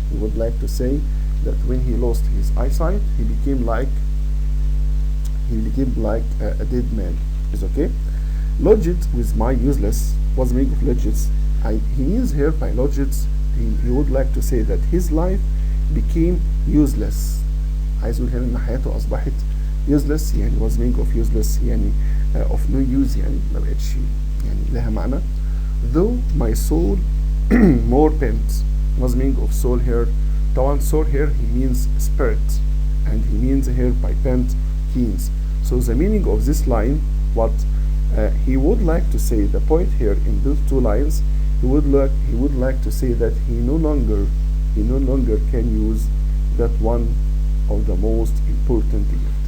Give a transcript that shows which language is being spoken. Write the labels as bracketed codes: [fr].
[en] He would like to say that when he lost his eyesight, he became like a dead man. Is okay? Lodged with my useless. What's the meaning of lodged? He means here by lodged, he would like to say that his life became useless. [ar] عايز يقول هنا ان حياته اصبحت useless. [en] يعني what's the meaning of useless? [ar] يعني [en] of no use، [ar] يعني ما بقتش يعني لها معنى. [en] Though my soul more bent. What's the meaning of soul here? طبعا soul here he means spirit, and he means here by bent keens. So the meaning of this line, what he would like to say, the point here in those two lines, he would like to say that he no longer can use that one of the most important gift.